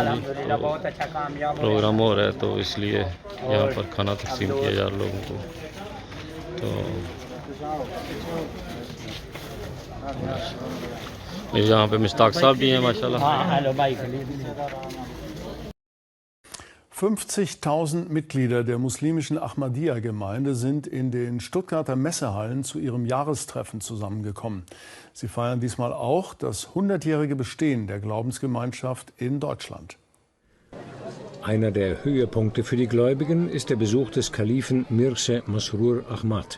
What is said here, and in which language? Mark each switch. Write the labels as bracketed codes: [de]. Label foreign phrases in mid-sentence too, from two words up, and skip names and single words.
[ur] الحمدللہ بہت اچھا کامیاب پروگرام ہو رہا ہے، تو اس لیے یہاں پر کھانا تقسیم کیا جا رہا ہے لوگوں کو. تو یہاں پے مشتاق صاحب بھی ہیں ماشاءاللہ. [de] 50.000 Mitglieder der muslimischen Ahmadiyya-Gemeinde sind in den Stuttgarter Messehallen zu ihrem Jahrestreffen zusammengekommen. Sie feiern diesmal auch das 100-jährige Bestehen der Glaubensgemeinschaft in Deutschland. Einer der Höhepunkte für die Gläubigen ist der Besuch des Kalifen Mirza Masroor Ahmad.